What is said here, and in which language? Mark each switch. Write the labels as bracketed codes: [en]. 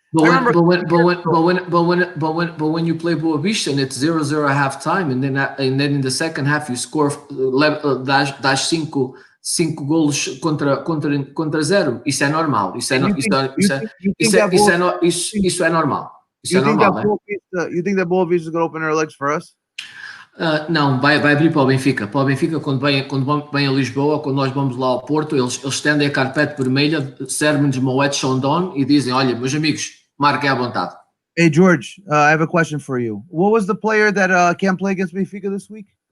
[en] But when you play Boa Vista and it's 0-0 at half time, and then in the second half you score [pt] das 5 golos contra 0. Isso é normal. Isso é normal. [en] You think that Boa Vista is going to open their legs for us? [pt] Não, vai abrir para o Benfica. Para o Benfica, quando vem a Lisboa, quando nós vamos lá ao Porto, eles estendem a carpete vermelha, servem-nos Moet Chandon e dizem: olha, meus amigos, marquem à vontade. [en] Hey, George, I have a question for you. What was the player that can't play against Benfica this week?